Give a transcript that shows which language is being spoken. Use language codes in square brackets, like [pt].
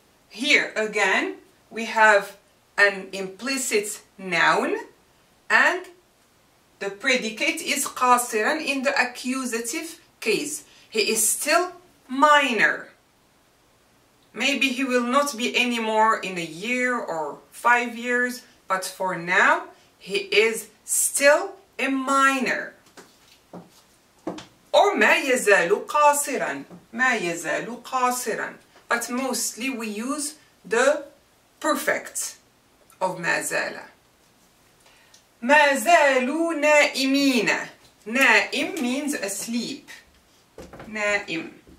[en] Here again we have an implicit noun and the predicate is قاصرا in the accusative case. He is still minor. Maybe he will not be anymore in a year or 5 years, but for now he is still a minor. [ar] Or ما يزال قاصرا. ما يزال قاصرا. [en] But mostly we use the perfect of ما زال. [ar] ما زالوا نائمين. [en] نائم means asleep. [ar] نائم.